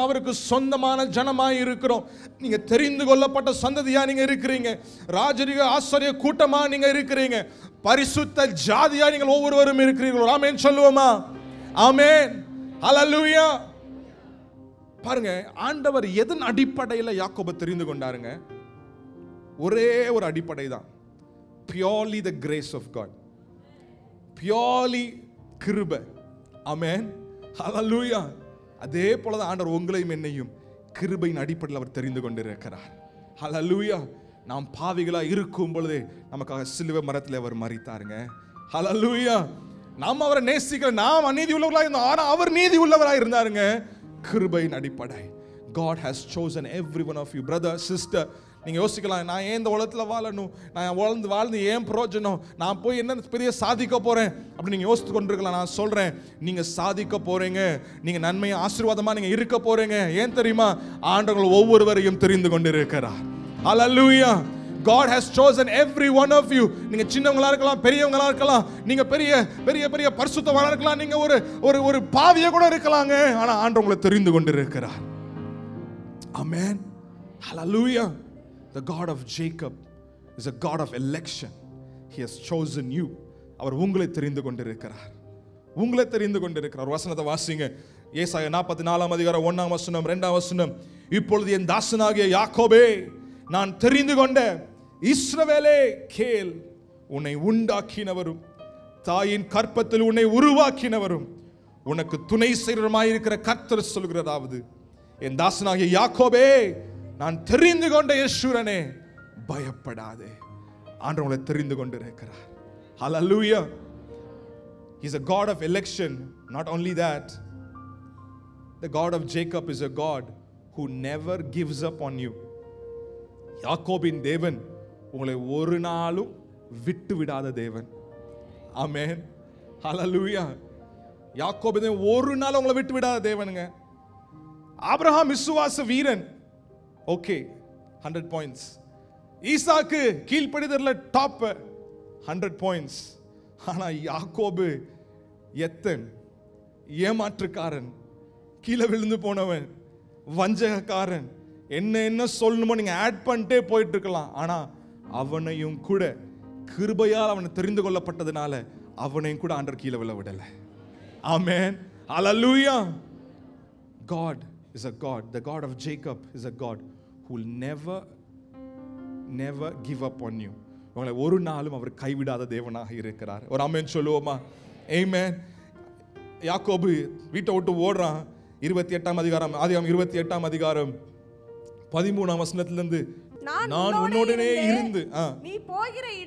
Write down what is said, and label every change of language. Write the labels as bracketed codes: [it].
[ta] அவருக்கு சொந்தமான ஜனமாய் இருக்கிறோம். நீங்க தெரிந்து கொள்ளப்பட்ட சந்ததியா நீங்க இருக்கிறீங்க. ராஜரிக ஆசாரிய கூட்டமா நீங்க இருக்கிறீங்க. பரிசுத்த ஜாதியா நீங்கள் ஒவ்வொருவரும் இருக்கிறீர்கள். ஆமென் சொல்லுவோமா? ஆமென், ஹல்லேலூயா. பாருங்க, ஆண்டவர் எதன் அடிப்படையில் யாக்கோபை தெரிந்து கொண்டாருங்க? ஒரே ஒரு அடிப்படை தான், [en] purely the grace of God, purely [ta] கிருபை. ஆமென், ஹல்லேலூயா. அதே போல தான் ஆண்டவர் உங்களையும் என்னையும் கிருபையின் அடிப்படையில் அவர் தெரிந்து கொண்டிருக்கிறார். ஹல்லேலூயா. நாம் பாவிகளா இருக்கும் பொழுதே நமக்காக சிலுவை மரத்தில் அவர் மரித்தாருங்க. ஹல்லேலூயா. நாம் அவரை நேசிக்கிற, நாம் அநீதி உள்ளவர்களாக இருந்தோம், ஆனால் அவர் நீதி உள்ளவராக இருந்தாருங்க. கிருபையின் அடிப்படை. [en] God has chosen every one of you, brother, sister. [ta] நீங்க யோசிக்கலாம், நான் ஏன் இந்த உலகத்தில் வாழணும், நான் வாழ்ந்து ஏன் பிரயோஜனம், நான் போய் என்ன பெரிய சாதிக்க போறேன் அப்படி நீங்க யோசித்து கொண்டிருக்கலாம். நான் சொல்றேன், நீங்க சாதிக்க போறீங்க, நீங்க நன்மையை ஆசீர்வாதமா நீங்க இருக்க போறீங்க. ஏன் தெரியுமா? ஆண்டவர் ஒவ்வொருவரையும் தெரிந்து கொண்டிருக்கிறார். ஹல்லேலூயா. [en] God has chosen every one of you. [ta] நீங்க சின்னவங்களா இருக்கலாம், பெரியவங்களா இருக்கலாம், நீங்க பெரிய பெரிய பெரிய பரிசுத்தவானா இருக்கலாம், நீங்க ஒரு ஒரு ஒரு பாவியா கூட இருக்கலாங்க, ஆனா ஆண்டவர் உங்களை தெரிந்து கொண்டிருக்கிறார். ஆமென், ஹல்லேலூயா. [en] The God of Jacob is a God of election. He has chosen you. [ta] அவர் உங்களை தெரிந்து கொண்டிருக்கிறார், உங்களை தெரிந்து கொண்டிருக்கிறார். வசனத்தை வாசிங்க. ஏசாயா 44ஆம் அதிகாரம் 1ஆம் வசனம் 2ஆம் வசனம். இப்பொழுது என் தாசனாகிய யாக்கோபே, நான் தெரிந்து கொண்ட இஸ்ரவேலே கேள், உன்னை உண்டாக்கினவரும் தாயின் கற்பத்தில் உன்னை உருவாக்கினவரும் உனக்கு துணை செய்கிறவருமாயிருக்கிற கர்த்தர் சொல்கிறதாவது, என் தாசனாகிய யாக்கோபே, நான் தெரிந்து கொண்ட யேசுரனே, பயப்படாதே. ஆண்டவர் உங்களை தெரிந்து கொண்டிருக்கிறார். ஹல்லேலூயா. [en] He's a God of election. Not only that, the God of Jacob is a God who never gives up on you. [ta] யாக்கோபின் தேவன் உங்களை ஒரு நாளும் விட்டு விடாத தேவன். ஆமென். ஹalleluya. யாக்கோபின் தேவன் ஒரு நாள் உங்களை விட்டு விடாத தேவனுங்க. ஆபிரகாம் விசுவாச வீரன். Okay, 100 points. ஈசாக்கு கீழ்ப்படிதல்ல டாப் 100 பாயிண்ட்ஸ். ஆனா யாக்கோபு எத்தன், ஏமாற்றுக்காரன், கீழே விழுந்து போனவன், வஞ்சகக்காரன், என்ன சொல்லணுமோ நீங்க ஆட் பண்ணிட்டே போயிட்டு இருக்கலாம். ஆனா அவனையும் கூட கிருபையால் அவனை தெரிந்து கொள்ளப்பட்டதுனால அவனையும் கூட ஆண்டவர் கீழே விழ விடல. [en] Amen. Hallelujah. God is a God. The God of Jacob is a God who will never give up on you. [ta] உங்களை ஒரு நாளும் அவர் கைவிடாத தேவனாக இருக்கிறார். ஒரு ஆமென் சொல்லுவோமா? ஆமென். யாக்கோபு வீட்டை விட்டு ஓடுறான். 28ஆம் அதிகாரம், ஆதியாகமம் 28ஆம் அதிகாரம் 13ஆம் வசனத்திலிருந்து, நான் உன்னோடனே இருந்து நீ போகிற